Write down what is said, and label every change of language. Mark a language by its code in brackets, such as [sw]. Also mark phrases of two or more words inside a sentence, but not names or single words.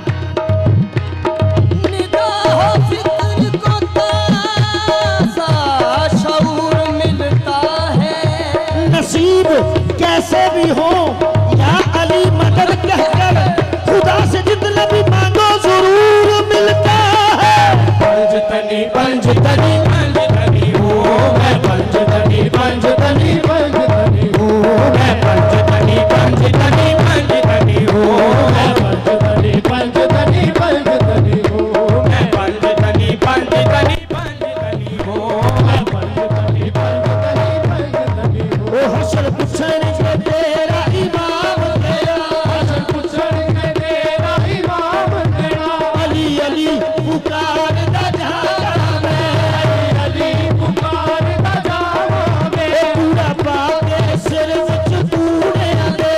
[ur] نگاہ و فکر کو تازہ شعور ملتا ہے. نصیب کیسے بھی ہو یا علی مدد کہہ کر خدا سے جتنا بھی مانگو ضرور ملتا ہے. پنجتنی پنجتنی پنجتنی ہوں میں پنجتنی پنجتنی پنجتنی ہوں میں پنجتنی پنجتنی پنجتنی ہوں میں پنجتنی پنجتنی پنجتنی ہوں. میں پنجتنی پنجتنی پنجتنی ہوں میں پنجتنی پنجتنی پنجتنی ہوں. او حشر پوچھیں گے تیرا امام تیرا, حشر پوچھیں گے تیرا امام تیرا. [pa] ਅਲੀ ਅਲੀ ਪੁਕਾਰਦਾ ਜਾਣਾ ਮੈਂ, ਅਲੀ ਪੁਕਾਰਦਾ ਜਾਵਾਂ ਮੈਂ। ਪੂਰਾ ਪਾਕੇ ਸਿਰ ਵਿਚ ਤੂਣੇ ਦੇ,